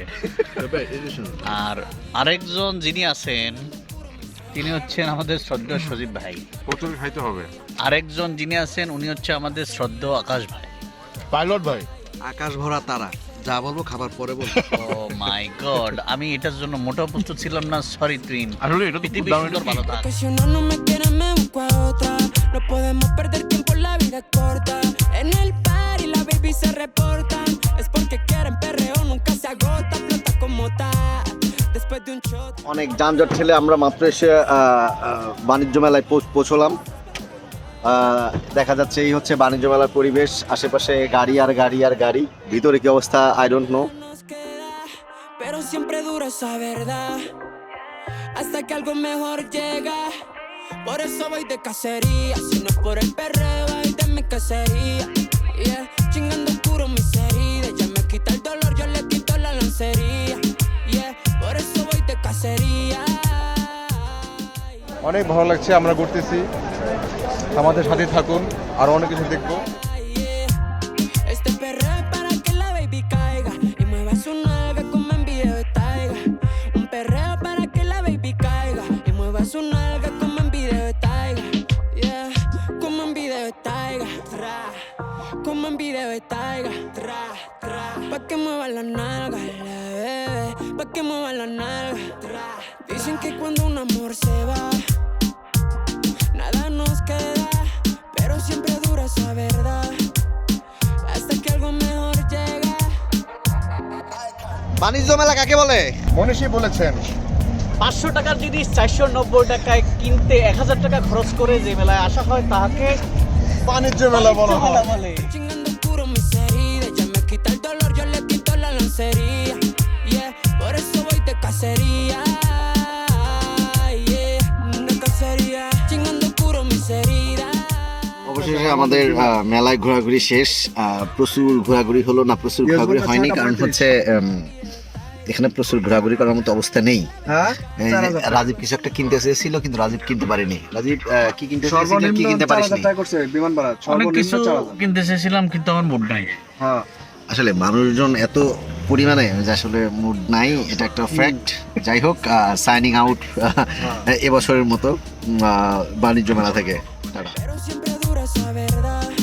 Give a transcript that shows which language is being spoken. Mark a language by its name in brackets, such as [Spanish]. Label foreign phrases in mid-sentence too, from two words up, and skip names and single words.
[Bangla] আর আরেকজন যিনি আছেন, তিনি হচ্ছেন আমাদের শ্রদ্ধেয় সজীব ভাই। প্রচুর খাইতে হবে। আরেকজন যিনি আছেন, উনি হচ্ছে আমাদের শ্রদ্ধেয় আকাশ ভাই। পাইলট ভাই, আকাশ ভরা তারা, যা বলবো খাবার পরে বলবো। [English] oh my god, [Bangla] আমি এটার জন্য মোটেও প্রস্তুত ছিলাম না। [English] sorry twin. [Bangla] আসলে এটা তো পৃথিবী খুব দামি। সুন্দর, ভালো থাক। [Spanish] Que si uno no me quiere me busco a otra, no podemos perder tiempo, la vida es corta. En el party la baby se reporta, es porque quieren perreo, nunca se agota, flota como ta, después de un shot. [Bangla] অনেক যানজট ঠেলে আমরা মাত্র এসে বাণিজ্য মেলায় পৌঁছলাম। দেখা যাচ্ছে এই হচ্ছে বাণিজ্য মেলার পরিবেশ, আশেপাশে গাড়ি আর গাড়ি আর গাড়ি। ভিতরে কি অবস্থা [English] I don't know. [Spanish] Nos queda, pero siempre dura esa verdad, hasta que algo mejor llega. Por eso voy de cacería, si no es por el perreo, ay de mi cacería, yeah. Chingando puro mis heridas, ya me quita el dolor, yo le quito la lancería, yeah. Por eso voy de cacería. [Bangla] অনেক ভালো লাগছে, আমরা ঘুরতেছি, আমাদের সাথে থাকুন, আরো অনেক কিছু দেখবো। [Spanish] Este perreo es para que la baby caiga y mueva su nalga como en video de Taiga. Un perreo para que la baby caiga y mueva su nalga como en video de Taiga. Yeah, como en video de Taiga. Tra, como en video de Taiga. Tra, tra. Pa' que mueva la nalga, la bebé. Pa' que mueva la nalga. Tra. Dicen que cuando un amor se va, nada nos queda, pero siempre dura esa verdad, hasta que algo mejor llega. [Bangla] বাণিজ্য মেলা কাকে বলে? মনীষী বলেছেন 500 টাকার জিনিস 490 টাকায় কিনতে 1000 টাকা খরচ করে যে মেলায় আসা হয় তাকে বাণিজ্য মেলা বলা হয়। বলে। [Spanish] Chingando puro mis heridas, ya me quita el dolor, yo le quito la lancería, yeah. Por eso voy de cacería, yeah, de cacería, chingando puro mis heridas. [Bangla] অবশেষে আমাদের মেলায় ঘোরাঘুরি শেষ। প্রচুর ঘোরাঘুরি হলো না, প্রচুর ঘোরাঘুরি হয়নি, কারণ হচ্ছে এখানে প্রচুর ঘোরাঘুরি করার মতো অবস্থা নেই। হ্যাঁ এই যে রাজীব কিছু একটা কিনতে চেয়েছিল কিন্তু রাজীব কিনতে পারেনি। রাজীব কি কিনতে চেয়েছিল, কি কিনতে পারিসনি? করছে বিমান ভাড়া অনেক কিছু সর্বনিম্ন 4000। কিনতে চেয়েছিলাম কিন্তু আমার মুড নাই। হ্যাঁ আসলে মানুষজন এত পরিমাণে যে আসলে মুড নাই, এটা একটা ফ্যাক্ট। যাই হোক, [English] signing out [Bangla] এবছরের মতো বাণিজ্য মেলা থেকে। টাটা। [Spanish] Pero siempre dura esa verdad.